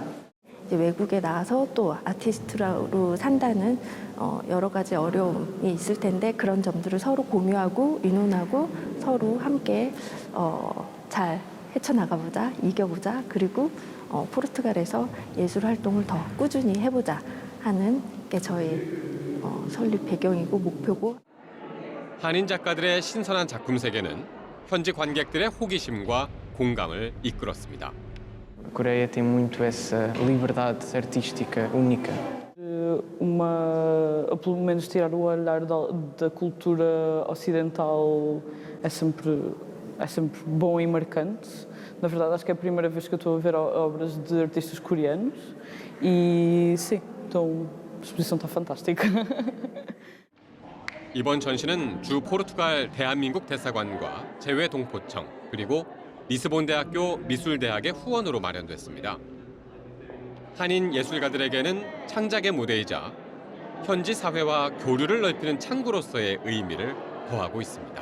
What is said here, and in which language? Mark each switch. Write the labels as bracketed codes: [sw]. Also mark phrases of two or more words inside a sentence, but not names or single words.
[ko] 이제 외국에 나와서 또 아티스트로 산다는 여러 가지 어려움이 있을 텐데 그런 점들을 서로 공유하고 의논하고 서로 함께 잘 헤쳐나가보자, 이겨보자, 그리고 포르투갈에서 예술 활동을 더 꾸준히 해보자 하는 게 저의 설립 배경이고 목표고. 한인 작가들의 신선한 작품 세계는 현지 관객들의 호기심과 공감을 이끌었습니다. [pt] Coreia tem muito essa liberdade artística única. Pelo menos tirar o olhar da cultura ocidental é sempre bom e marcante. Na verdade, acho que é a primeira vez que eu estou a ver obras de artistas coreanos e sim, então a exposição está fantástica. [ko] 이번 전시는 주 포르투갈 대한민국 대사관과 재외동포청 그리고 리스본 대학교 미술대학의 후원으로 마련됐습니다. 한인 예술가들에게는 창작의 무대이자 현지 사회와 교류를 넓히는 창구로서의 의미를 더하고 있습니다.